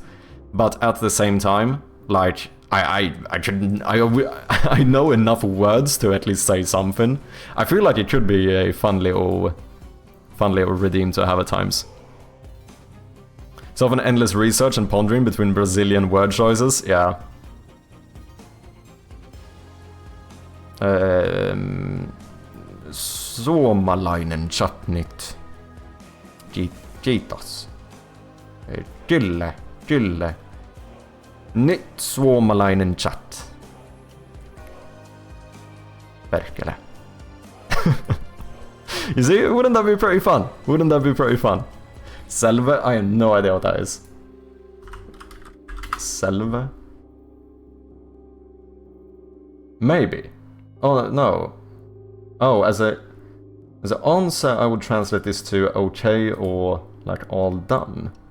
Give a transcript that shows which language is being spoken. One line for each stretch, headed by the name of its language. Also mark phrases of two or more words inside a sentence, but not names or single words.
English: But at the same time, like I know enough words to at least say something. I feel like it could be a fun little redeem to have at times. So of an endless research and pondering between Brazilian word choices, yeah.
Finnish: Suomalainen chatnit. Kiitos. Kyllä. Nyt suomalainen chat. Perkele.
English: You see, wouldn't that be pretty fun? Wouldn't that be pretty fun?
Finnish: Selva?
English: I have no idea what that is.
Finnish: Selva? Maybe.
English: Oh, no. Oh, as an answer, I would translate this to okay or like all done.